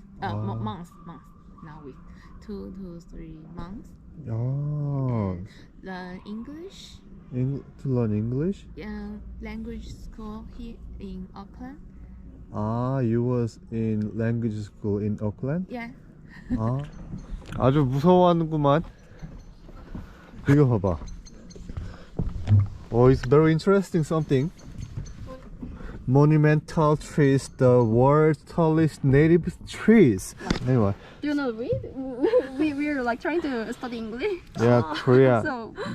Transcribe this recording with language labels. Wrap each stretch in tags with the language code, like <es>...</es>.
<en>Months, not weeks. 2 to 3 months. Oh, Learn English. to learn English? Language school here in Auckland. Ah, you was in language school in Auckland? Yeah.</en> <ko>아, 아주 무서워하는구만. 이거 봐봐.</ko> <en>Oh, it's very interesting something. Monumental trees, the world's tallest native trees. Anyway, Do you know read? We're like trying to study English. yeah, Korea. So</en>